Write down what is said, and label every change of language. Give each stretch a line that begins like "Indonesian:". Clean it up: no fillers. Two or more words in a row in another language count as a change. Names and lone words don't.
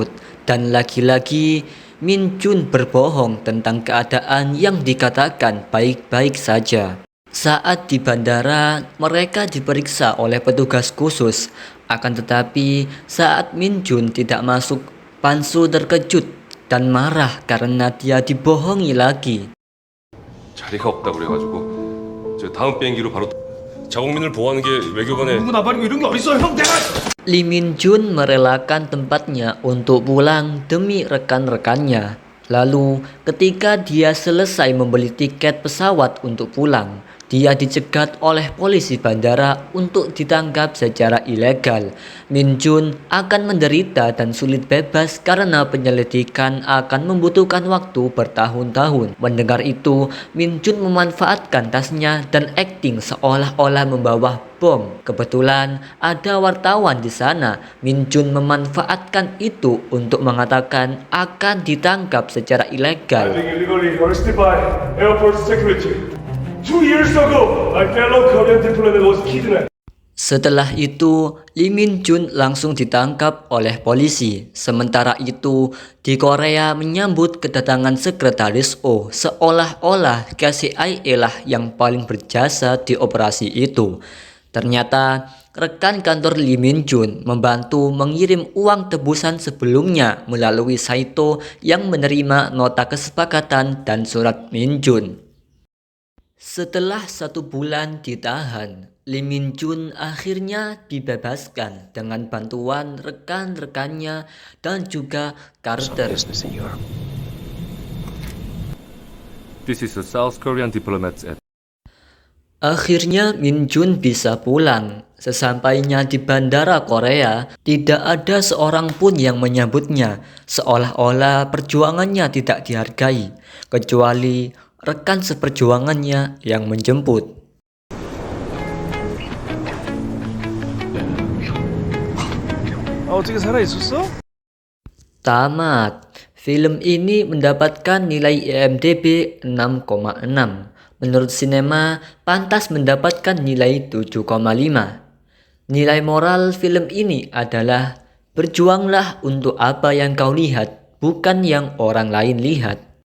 Indonesian: Dan lagi-lagi Min Jun berbohong tentang keadaan yang dikatakan baik-baik saja. Saat di bandara, mereka diperiksa oleh petugas khusus. Akan tetapi, saat Min Jun tidak masuk, Pan-soo terkejut dan marah karena dia dibohongi lagi.
Korean: 자리가 없다 그래가지고 저 다음 비행기로 바로 자국민을 보호하는 게 외교관의 누구 나발이고 이런 게 어딨어, 형. 내가
Indonesian: Lee Min Jun merelakan tempatnya untuk pulang demi rekan-rekannya. Lalu, ketika dia selesai membeli tiket pesawat untuk pulang, dia dicegat oleh polisi bandara untuk ditangkap secara ilegal. Min Jun akan menderita dan sulit bebas karena penyelidikan akan membutuhkan waktu bertahun-tahun. Mendengar itu, Min Jun memanfaatkan tasnya dan akting seolah-olah membawa bom. Kebetulan ada wartawan di sana. Min Jun memanfaatkan itu untuk mengatakan akan ditangkap secara ilegal.
English: illegally arrested by airport security. 2 years ago, my fellow Korean diplomat was kidnapped.
Indonesian: Setelah itu, Lee Min Jun langsung ditangkap oleh polisi. Sementara itu, di Korea menyambut kedatangan Sekretaris Oh, seolah-olah KCIA lah yang paling berjasa di operasi itu. Ternyata, rekan kantor Lee Min Jun membantu mengirim uang tebusan sebelumnya melalui Saito yang menerima nota kesepakatan dan surat Min Jun. Setelah 1 bulan ditahan, Lee Min Jun akhirnya dibebaskan dengan bantuan rekan-rekannya dan juga Carter.
English: This is the South Korean diplomats at
Indonesian: Akhirnya Min Jun bisa pulang. Sesampainya di bandara Korea, tidak ada seorang pun yang menyambutnya, seolah-olah perjuangannya tidak dihargai, kecuali rekan seperjuangannya yang menjemput.
Korean: 어떻게 살아 있었어?
Indonesian: Tamat. Film ini mendapatkan nilai IMDb 6,6. Menurut Sinema, pantas mendapatkan nilai 7,5. Nilai moral film ini adalah berjuanglah untuk apa yang kau lihat, bukan yang orang lain lihat.